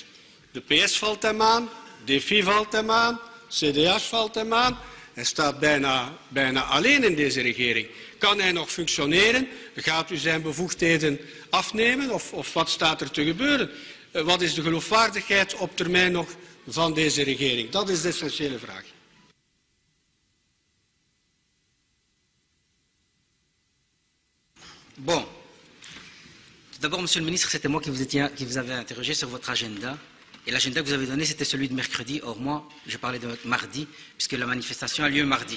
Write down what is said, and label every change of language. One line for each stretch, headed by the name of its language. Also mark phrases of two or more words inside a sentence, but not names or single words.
Dutch: De PS valt hem aan, DFI valt hem aan, CDA valt hem aan. Hij staat bijna alleen in deze regering. Kan hij nog functioneren? Gaat u zijn bevoegdheden afnemen of wat staat er te gebeuren? Wat is de geloofwaardigheid op termijn nog van deze regering? Dat is de essentiële vraag.
French: Bon. D'abord, Monsieur le Ministre, c'était moi qui vous avais interrogé sur votre agenda. Et l'agenda que vous avez donné, c'était celui de mercredi. Or, moi, je parlais de mardi, puisque la manifestation a lieu mardi.